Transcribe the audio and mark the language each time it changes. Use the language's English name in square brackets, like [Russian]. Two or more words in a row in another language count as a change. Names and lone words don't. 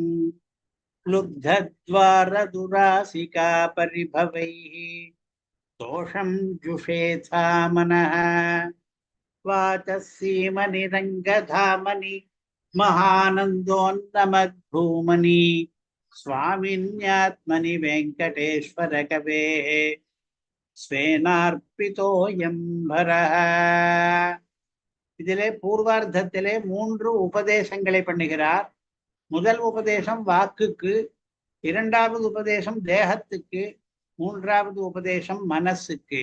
[Sanskrit] लुब्धद्वारदुरासिका परिभवैः दोषं जुषेथा मनः वाचः सीमनिरङ्गधामनि महानन्दोन्नमद्भूमनि स्वामिन्यात्मनि वेङ्कटेश्वर कवेः स्वेनार्पितोऽयं परः. [Tamil] இதிலே பூர்வார்த்தத்திலே 3 உபதேசங்களை பண்ணுகிறார். முதல் உபதேசம் வாக்குக்கு, இரண்டாவது உபதேசம் தேகத்துக்கு, மூன்றாவது உபதேசம் மனசுக்கு.